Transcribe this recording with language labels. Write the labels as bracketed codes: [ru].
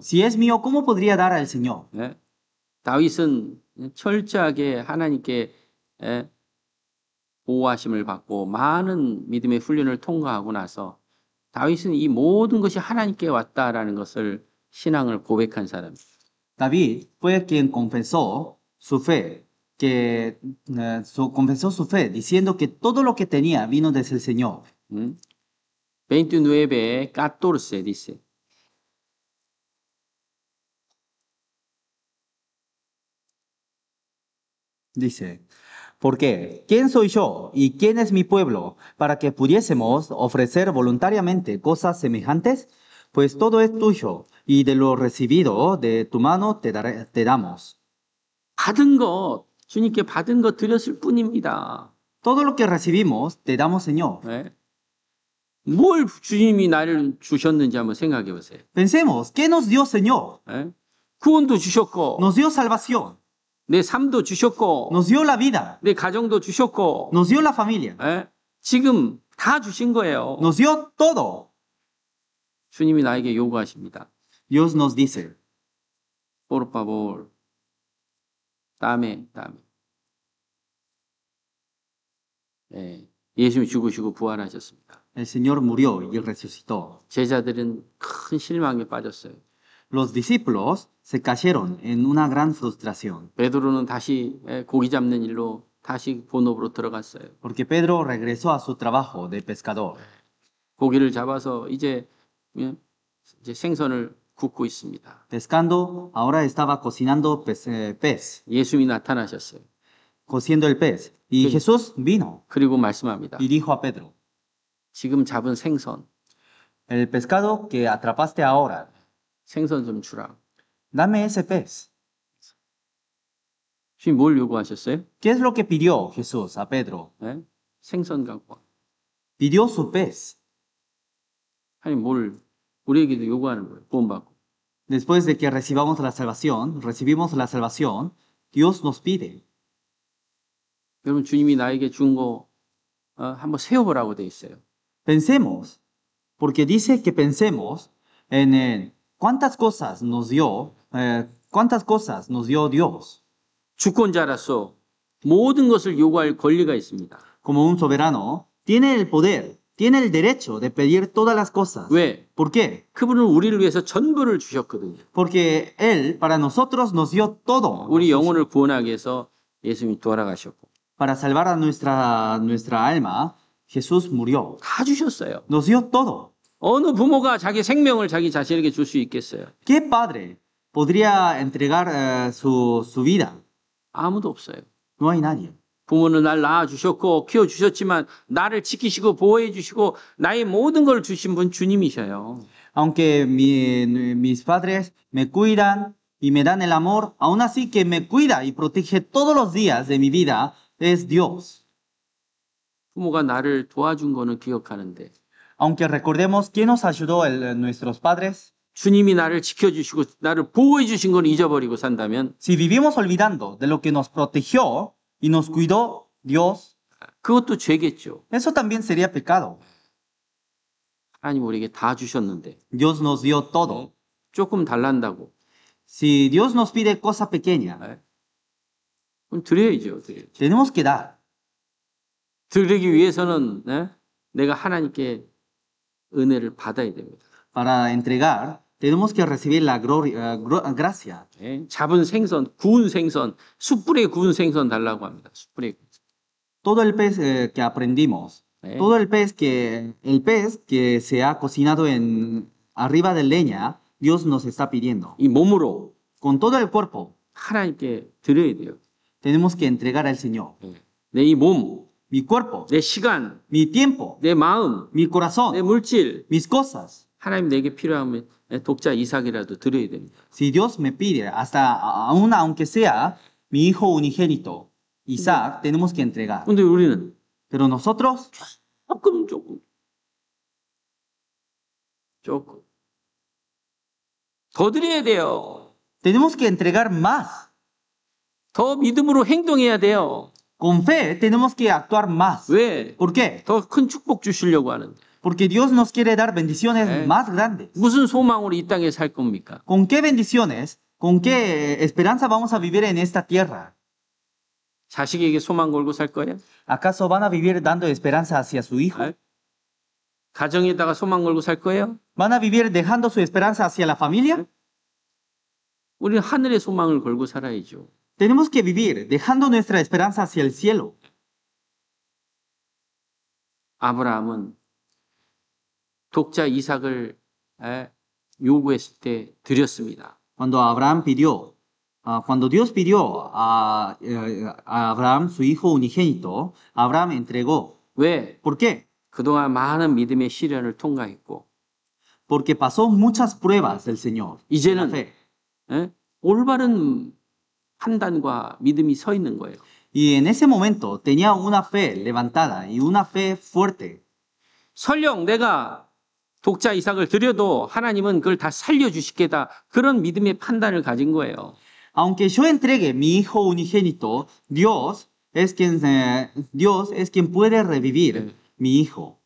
[es] Si es mío, ¿cómo podría dar al Señor? [ko] 다윗은 철저하게 하나님께 보호하심을 받고 많은 믿음의 훈련을 통과하고 나서 다윗은 이 모든 것이 하나님께 왔다라는 것을 신앙을 고백한 사람이에요. [es] David fue quien confesó su fe, confesó su fe, diciendo que todo lo que tenía vino desde el Señor. 29:14 dice. Dice, ¿por qué? ¿Quién soy yo y quién es mi pueblo para que pudiésemos ofrecer voluntariamente cosas semejantes? Pues todo es tuyo y de lo recibido de tu mano te damos. [ko] 받은 것, 주님께 받은 것 드렸을 뿐입니다. [es] Todo lo que recibimos te damos, Señor. [ko] 뭘 주님이 나를 주셨는지 한번 생각해 보세요. [es] Pensemos, ¿qué nos dio, Señor? [ko] 구원도 주셨고, [es] Nos dio salvación, [ko] 내 삶도 주셨고, [es] nos dio la vida, [ko] 내 가정도 주셨고, [es] nos dio la familia, [ko] 지금 다 주신 거예요. [es] nos dio todo. [ko] 주님이 나에게 요구하십니다. [es] Dios nos dice, por favor, dame. [ko] 예수님이 죽으시고 부활하셨습니다. [es] el Señor murió y resucitó. [ko] 제자들은 큰 실망에 빠졌어요. [es] Los discípulos se cayeron en una gran frustración, [ko] 베드로는 다시 고기 잡는 일로 다시 본업으로 들어갔어요. [es] porque Pedro regresó a su trabajo de pescador. [ko] 고기를 잡아서 이제 생선을 굽고 있습니다. [es] Pescando, ahora estaba cocinando pez, [ko] 예수님이 나타나셨어요. [es] cociendo el pez. Y Jesús vino [ko] 그리고 말씀합니다. [es] y dijo a Pedro, [ko] 지금 잡은 생선, [es] el pescado que atrapaste ahora, [ko] 생선 좀 주라. [es] dame ese pez. [ko] 주님 뭘 요구하셨어요? [es] ¿Qué es lo que pidió Jesús a Pedro? [ko] 생선 갖고 와. [es] Pidió su pez. [ko] 아니 뭘 우리에게도 요구하는 거예요. 구원받고. [es] Después de que recibimos la salvación, Dios nos pide. [ko] 여러분 주님이 나에게 준 거 한번 세워보라고 돼 있어요. [es] Pensemos, porque dice que pensemos en cuántas cosas nos dio Dios. [ko] 주권자로서 모든 것을 요구할 권리가 있습니다. [es] Como un soberano, tiene el poder, tiene el derecho de pedir todas las cosas. [ko] 왜? [es] ¿Por qué? [ko] 그분은 우리를 위해서 전부를 주셨거든요. [es] Porque Él para nosotros nos dio todo. [ko] 우리 영혼을 구원하기 위해서 예수님이 돌아가셨고. [es] Para salvar a nuestra alma, Jesús murió. [ko] 다 주셨어요. [es] Nos dio todo. [ko] 어느 부모가 자기 생명을 자기 자신에게 줄 수 있겠어요? [es] ¿Qué padre podría entregar su vida? [ko] 아무도 없어요. [es] No hay nadie. [ko] 부모는 날 낳아주셨고 키워주셨지만 나를 지키시고 보호해주시고 나의 모든 걸 주신 분 주님이셔요. [es] Aunque mis padres me cuidan y me dan el amor, aún así que me cuida y protege todos los días de mi vida es Dios. [ko] 부모가 나를 도와준 거는 기억하는데 [es] Aunque recordemos quién nos ayudó, nuestros padres, [ko] 주님이 나를 지켜주시고 나를 보호해 주신 걸 잊어버리고 산다면 [es] si vivimos olvidando de lo que nos protegió y nos cuidó Dios, [ko] 그것도 죄겠죠. [es] eso también sería pecado. [ko] 하나님 우리에게 다 주셨는데 [es] Dios nos dio todo. [ko] 조금 달란다고 [es] Si Dios nos pide cosa pequeña, [ko] 그럼 드려야죠. 드려야죠. [es] tenemos que dar. [ko] 드리기 위해서는 내가 하나님께 은혜를 받아야 됩니다. [es] Para entregar, tenemos que recibir la gracia. [ko] 잡은 생선, 구운 생선, 숯불에 구운 생선 달라고 합니다. 숯불에 구운 생선. [es] Todo el pez que aprendimos, todo el pez que se ha cocinado arriba de leña, Dios nos está pidiendo. [ko] 이 몸으로 [es] Con todo el cuerpo, [ko] 하나님께 드려야 돼요. [es] tenemos que entregar al Señor. [ko] 내 이 몸, [es] Mi cuerpo, [ko] 내 시간, [es] mi tiempo, [ko] 내 마음, [es] mi [ko] 내 [es] corazón, [ko] 물질, [es] mis cosas. [ko] 하나님 내게 필요하면 독자 이삭이라도 드려야 됩니다. [es] Si Dios me pide, aunque sea mi hijo unigénito, Isaac, tenemos que entregar. [ko] 근데 우리는 [es] Pero nosotros [ko] 조금 더 드려야 돼요. [es] tenemos que entregar más. [ko] 더 믿음으로 행동해야 돼요. [es] Con fe tenemos que actuar más. [ko] 왜? [es] ¿Por qué? [ko] 더 큰 축복 주시려고 하는데. [es] Porque Dios nos quiere dar bendiciones más grandes. [ko] 무슨 소망으로 이 땅에 살 겁니까? [es] ¿Con qué bendiciones, con qué esperanza vamos a vivir en esta tierra? [ko] 자식에게 소망 걸고 살 거예요? [es] ¿Acaso van a vivir dando esperanza hacia su hijo? [ko] 가정에다가 소망 걸고 살 거예요? [es] ¿Van a vivir dejando su esperanza hacia la familia? [ko] 우리는 하늘의 소망을 걸고 살아야죠. [es] Tenemos que vivir dejando nuestra esperanza hacia el cielo. [ko] 아브라함은 독자 이삭을 요구했을 때 드렸습니다. [es] Cuando Dios pidió a Abraham su hijo unigénito, Abraham entregó. [ko] 왜? [es] ¿Por qué? [ko] 그동안 많은 믿음의 시련을 통과했고 [es] Porque pasó muchas pruebas del Señor. La [ko] 이제는 [es] fe. [ko] 올바른 판단과 믿음이 서 있는 거예요. [es] Y en ese momento tenía una fe levantada y una fe fuerte. [ko] 설령 내가 독자 이삭을 드려도 하나님은 그걸 다 살려주시겠다. 그런 믿음의 판단을 가진 거예요. [es] Aunque yo entregue mi hijo unigénito, Dios es quien puede revivir mi hijo.